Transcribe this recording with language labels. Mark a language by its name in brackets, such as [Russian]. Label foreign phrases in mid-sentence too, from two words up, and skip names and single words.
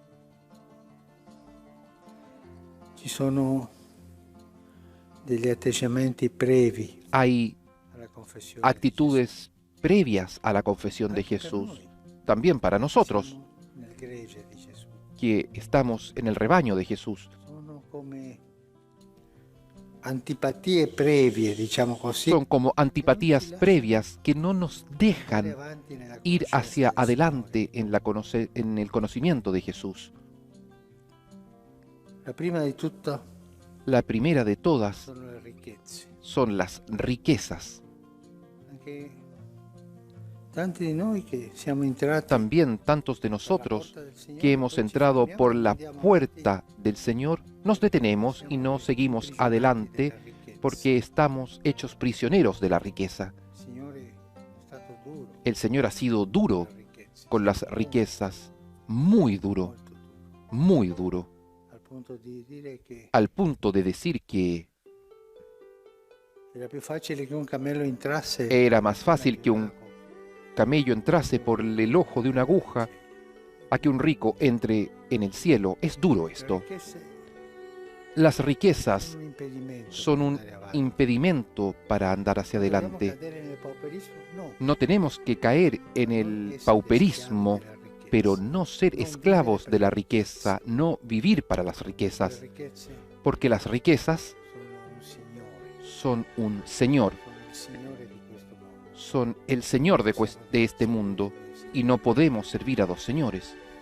[Spanish] Hay actitudes previas a la confesión de Jesús, también para nosotros, que estamos en el rebaño de Jesús. [Italian] antipatie previe, diciamo così, [Spanish] son como antipatías previas que no nos dejan ir hacia adelante en el conocimiento de Jesús. [Italian] La prima di tutto [Spanish] La primera de todas [Italian] sono le ricchezze. [Spanish] son las riquezas. [Italian] Anche tanti di noi che siamo entrati [Spanish] También tantos de nosotros que hemos entrado por la puerta del Señor, nos detenemos y no seguimos adelante porque estamos hechos prisioneros de la riqueza. El Señor ha sido duro con las riquezas, muy duro, muy duro, al punto de decir que [Italian] era più facile che un cammello entrasse [Spanish] era más fácil que un camello entrase por el ojo de una aguja a que un rico entre en el cielo. Es duro esto. Las riquezas son un impedimento para andar hacia adelante. No tenemos que caer en el pauperismo, pero no ser esclavos de la riqueza, no vivir para las riquezas, porque las riquezas son un señor, son el señor de este mundo, y no podemos servir a dos señores.